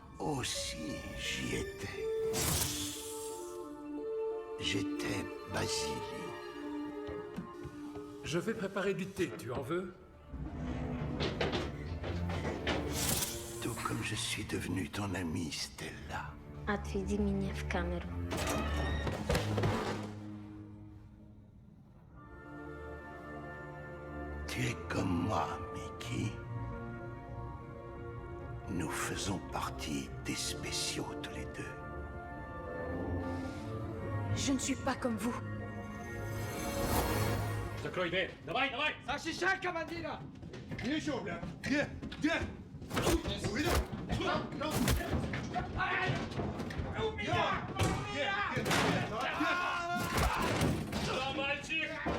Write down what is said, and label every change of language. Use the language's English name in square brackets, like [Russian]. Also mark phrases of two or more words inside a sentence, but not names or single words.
[French] Oh si, j'y étais. J'étais Basile. Je vais préparer du thé, tu en veux? Tout comme je suis devenu ton ami, Stella. [Russian] Отведи меня в камеру. [French] Tu es comme moi, Mickey. Nous faisons partie des spéciaux tous les deux. Je ne suis pas comme vous. [Russian] Закрой дверь. Давай, давай! Защищай командира! Ничего, бля. Где? Увидел? У меня! Да, мальчик!